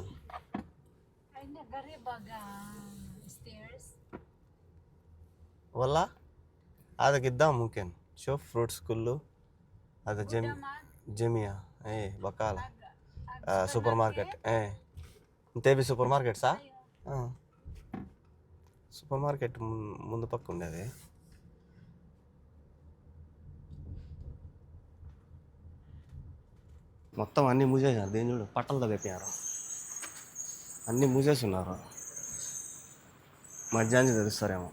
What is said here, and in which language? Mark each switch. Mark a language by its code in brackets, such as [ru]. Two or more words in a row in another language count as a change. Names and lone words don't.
[ar] عندنا قريبة ستيرز والله هذا قدام ممكن شوف فروتس كله. هذا جميع ايه بقالة [en] super market. [ar] ايه انت بي [en] super market [ar] صح؟ [te] సూపర్ మార్కెట్ ముందు పక్క ఉండేది. మొత్తం అన్నీ మూసేసారు. దీని చూడు పట్టలతో పెట్టారు, అన్నీ మూసేసి ఉన్నారు. మధ్యాహ్నం తెరుస్తారేమో.